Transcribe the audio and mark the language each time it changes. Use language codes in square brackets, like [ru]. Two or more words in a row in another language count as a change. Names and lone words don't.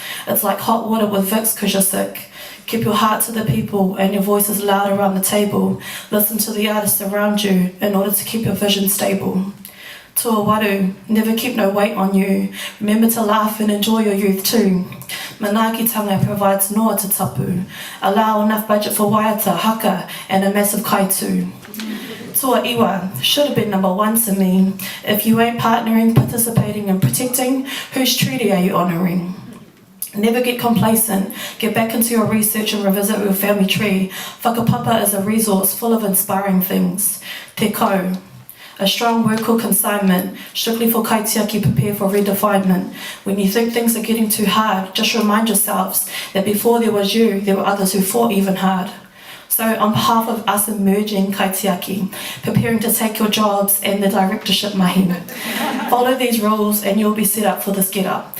[en] It's like hot water with Vicks cause you're sick. Keep your heart to the people and your voice is loud around the table. Listen to the artists around you in order to keep your vision stable. Tuawaru, never keep no weight on you. Remember to laugh and enjoy your youth too. Manakitanga provides noa to tapu. Allow enough budget for waiata, haka, and a massive kaitu. [mi] Tua iwa, [en] should have been number one to me. If you ain't partnering, participating and protecting, whose treaty are you honouring? Never get complacent. Get back into your research and revisit your family tree. Whakapapa is a resource full of inspiring things. [mi] Te kau. [en] A strong word or consignment, strictly for kaitiaki, prepare for redefinement. When you think things are getting too hard, just remind yourselves that before there was you, there were others who fought even hard. So on behalf of us emerging kaitiaki, preparing to take your jobs and the directorship mahi, follow these rules and you'll be set up for this get up.